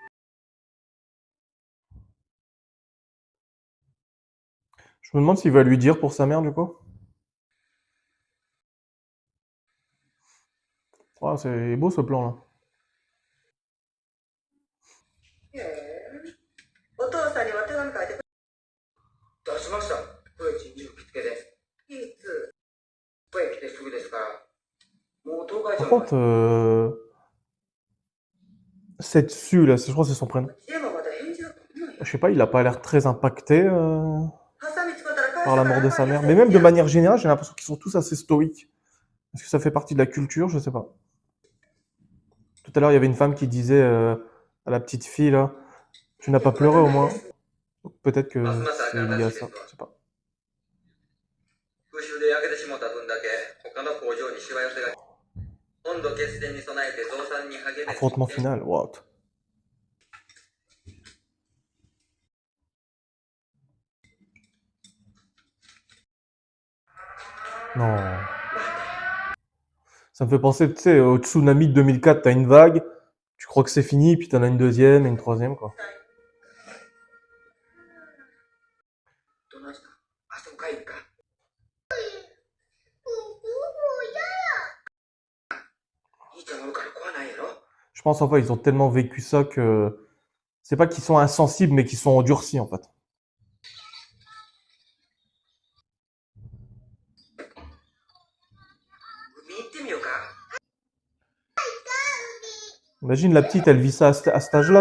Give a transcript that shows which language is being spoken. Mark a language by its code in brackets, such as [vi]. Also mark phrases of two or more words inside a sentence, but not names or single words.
[fr] Je me demande s'il va lui dire pour sa mère, du coup. Ah, c'est beau, ce plan-là. [ja] お父さんには手紙書いてくれ。出しました。これ一日受付で。いつこれ来てすぐですから。もう10日以 [fr] Par [ja] 上 [fr] contre, Setsu, là, je crois que c'est son prénom. [ja] でもまだ返事が来ない。 [fr] Je sais pas, il a pas l'air très impacté [ja] ハサミ使ったら返 [fr] par la mort de sa mère. Mais même de manière générale, j'ai l'impression qu'ils sont tous assez stoïques. Est-ce que ça fait partie de la culture? Je sais pas. Tout à l'heure, il y avait une femme qui disait à la petite fille là. Tu n'as pas pleuré au moins? Donc, peut-être que c'est lié à ça. Je sais pas. [ja] 空襲で焼けてしまった分だけ他の工場にしわ寄せが温度決戦に備えて増産に励め [fr] Affrontement final. What? Non. Ça me fait penser, tu sais, au tsunami de 2004, t'as une vague, tu crois que c'est fini, puis t'en as une deuxième et une troisième, quoi. [ja] どないしたあそこかいんかいいちゃんおるから怖ないやろ [fr] Je pense, en fait, ils ont tellement vécu ça que c'est pas qu'ils sont insensibles, mais qu'ils sont endurcis, en fait. Imagine la petite, elle vit ça à cet âge-là.